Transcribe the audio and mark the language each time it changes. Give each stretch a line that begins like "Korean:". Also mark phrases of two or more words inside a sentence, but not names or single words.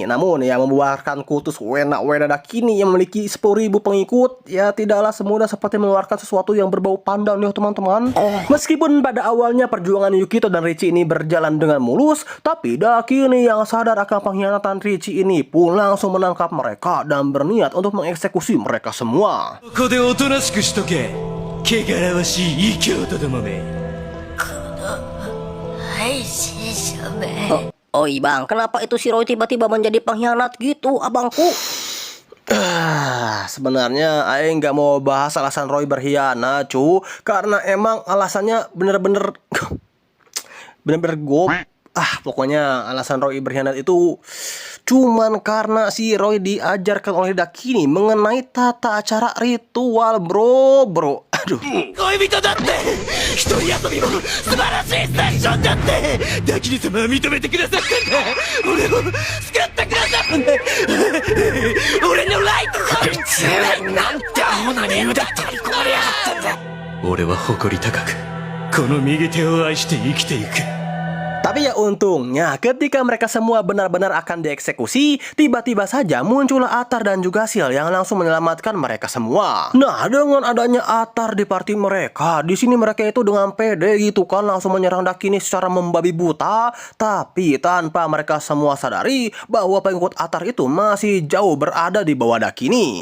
Indonesian: Namun ya membubarkan kultus wena Dakini yang memiliki 10.000 pengikut ya tidaklah semudah seperti mengeluarkan sesuatu yang berbau pandan ya teman-teman. Meskipun pada awalnya perjuangan Yukito dan Richie ini berjalan dengan mulus, tapi Dakini yang sadar akan pengkhianatan Richie ini pun langsung menangkap mereka dan berniat untuk mengeksekusi mereka semua.
Japanese: ここでおとなしくしとけ。汚らわしい異教徒どもめ。
Indonesian: Oi bang, kenapa itu si Roy tiba-tiba menjadi pengkhianat gitu, abangku? Sebenarnya Aing nggak mau bahas alasan Roy berkhianat, karena emang alasannya bener-bener pokoknya alasan Roy berkhianat itu cuman karena si Roy diajarkan oleh Dakini mengenai tata acara ritual, bro. Aduh.
Japanese: 恋人だって一人遊びも素晴らしいセッションだってダキリ様は認めてくださったんだ俺を救ってくださったんだ俺のライトこいつはなんてアホな理由だって取り込まれやがったんだ俺は誇り高くこの右手を愛して生きていく
Indonesian: Tapi ya untungnya ketika mereka semua benar-benar akan dieksekusi, tiba-tiba saja muncullah Atar dan juga Sil yang langsung menyelamatkan mereka semua. Nah, dengan adanya Atar di party mereka, di sini mereka itu dengan pede gitu kan langsung menyerang Dakini secara membabi buta, tapi tanpa mereka semua sadari bahwa pengikut Atar itu masih jauh berada di bawah Dakini.